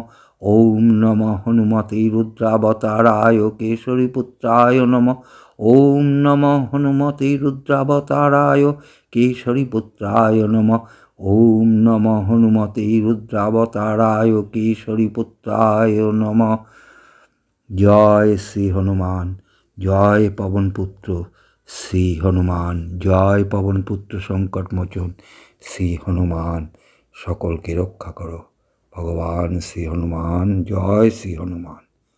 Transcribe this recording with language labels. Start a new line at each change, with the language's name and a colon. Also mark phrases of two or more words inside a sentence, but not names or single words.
Sanskrit: ওম নমঃ হনুমতে রুদ্রাবতারায় কেশরীপুত্রায় নমঃ। ওম নমঃ হনুমতে রুদ্রাবতারায় কেশরীপুত্রায় নমঃ। ওম নমঃ হনুমতে রুদ্রাবতারায় কেশরীপুত্রায় নমঃ।
Bangla: জয় শ্রী হনুমান, জয় পবনপুত্র শ্রী হনুমান, জয় পবনপুত্র সংকটমোচন শ্রী হনুমান। সকলকে রক্ষা করো ভগবান শ্রী হনুমান। জয় শ্রী হনুমান।